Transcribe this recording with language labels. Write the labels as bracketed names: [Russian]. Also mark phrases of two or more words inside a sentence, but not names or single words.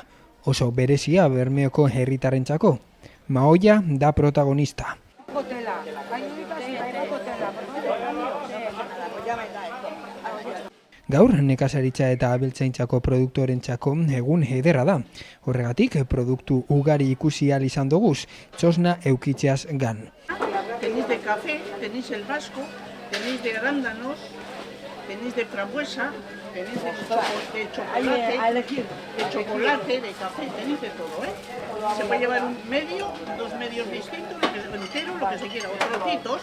[Basque] Oso berezia Bermeoko herritarrentzako. Mahoia da protagonista. Gaur nekazaritza eta abeltzaintzako produktorentzako egun ederra da. Horregatik, produktu ugari ikusi ahal izan doguz, txosna eukitzeaz gan. [Spanish] Tenéis de café, tenéis el vasco, tenéis de arándanos, tenéis de frambuesa, tenéis de chocolate, de café, tenéis de todo, ¿eh? Se puede llevar un medio, dos medios distintos, lo que entero, lo que se quiera, o trocitos.